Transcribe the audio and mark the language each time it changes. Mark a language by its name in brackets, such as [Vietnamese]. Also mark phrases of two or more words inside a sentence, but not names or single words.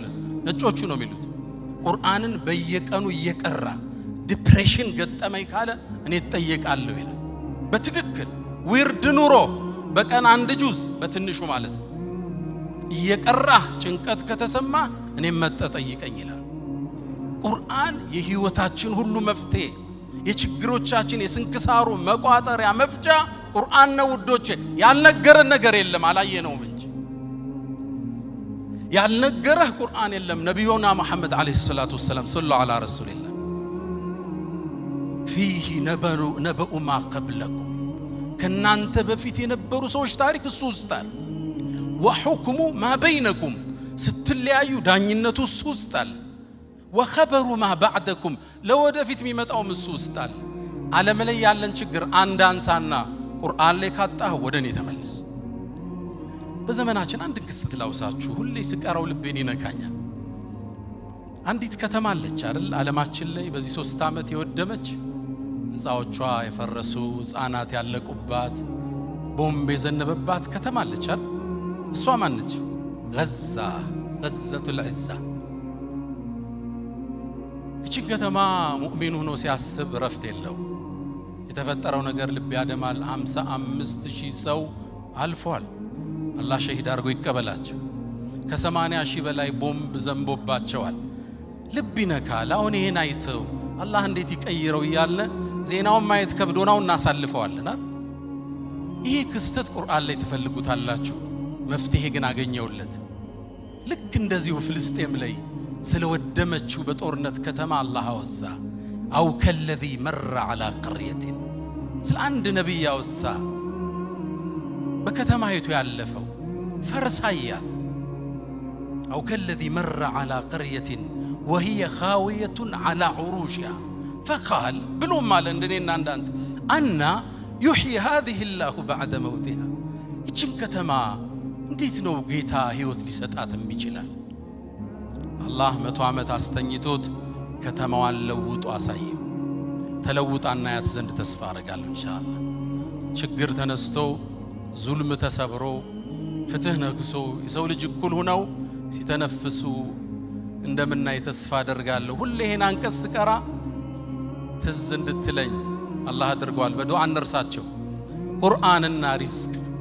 [Amharic] ነጮቹ ነው የሚሉት ቁርአንን በየቀኑ እየቀራ ዲፕሬሽን ገጠመኝ ካለ እኔ ተጠየቃለሁ ይላል በትክክል ዊርድ ኑሮ በቀን አንድ ጁዝ በትንሹ ማለት ነው እየቀራ ጭንቀት ከተሰማ እኔ መጠጠይቀኝ ይላል ቁርአን የህይወታችን ሁሉ መፍትሄ የችግሮቻችን የስንክሳሩ መቋጠሪያ መፍቻ ቁርአን ነው ውዶቼ ያልነገረን ነገር የለም አላየነውም እንጂ ያልነገረህ ቁርአን የለም ነብዩና መሐመድ [Arabic] عليه الصلاة والسلام صلى الله على رسول الله فيه نبأ ما قبلكم [Amharic] ከናንተ በፊት የነበሩ ሰዎች ታሪክ እሱ ውስጣል [Arabic] وحكم ما بينكم [Amharic] ስትለያዩ ዳኝነቱ እሱ ውስጣል [Arabic] وخبر ما بعدكم [Amharic] ለወደፊት የሚመጣው እሱ ውስጣል ዓለም ላይ ያለን ችግር አንድ አንሳና ቁርአን ላይ ካጣህ ወደኔ ተመለስ በዘመናችን አንድ ክስተት ላውሳችሁ ሁሌ ስቀራው ልቤን ይነካኛል አንዲት ከተማ አለች አይደል ዓለማችን ላይ በዚህ 3 ዓመት የወደመች ህንጻዎቿ የፈረሱ ህፃናት ያለቁባት ቦምብ የዘነበባት ከተማ አለች አይደል እሷ ማን ነች [Arabic] غزة العزة [Amharic] እቺ ከተማ ሙእሚን ሆኖ ሲያስብ ረፍት የለው የተፈጠረው ነገር ልብ ያደማል 55000 ሰው አልፏል አላህ ሸሂድ አድርጎ ይቀበላቸው ከ80,000 በላይ ቦምብ ዘንቦባቸዋል ልብ ይነካል አሁን ይሄን አይተው አላህ እንዴት ይቀይረው ይያለ ዜናውን ማየት ከብዶናው እናሳልፈዋልና ይሄ ክስተት ቁርአን ላይ ተፈልጉታላችሁ መፍትሄ ግን አገኘውለት ልክ እንደዚሁ ፍልስጤም ላይ ስለወደመችው በጦርነት ከተማ አላህ አወሳ [Arabic] أو كالذي مر على قرية [Amharic] ስለ አንድ ነብይ አወሳ በከተማይቱ ያለፈው ፈርሳያት [Arabic] أو كالذي مر على قريه وهي خاويه على عروشها فقال [Amharic] ብሎ ማለት እንደኔና እንዳንተ [Arabic] أنى يحيي هذه الله بعد موتها [Amharic] እቺም ከተማ እንዴት ነው ጌታ ህይወት ሊሰጣት የሚችላል አላህ 100 ዓመት አስተኝቶት ከተማዋን ለውጦ አሳየው ተለውጣና ያት ዘንድ ተስፋ አረጋለሁ ኢንሻአላህ ችግር ተነስቶ ዙልም ተሰብሮ ፍትህ ነግሶ የሰው ልጅ እኩል ሆነው ሲተነፍሱ እንደምናይ ተስፋ አደርጋለሁ ሁሌ ይሄን አንቀስ ቀራ ትዝ እንድትለኝ አላህ አድርጓል በዱዓ እንርሳቸው ቁርአንና ሪዝቅ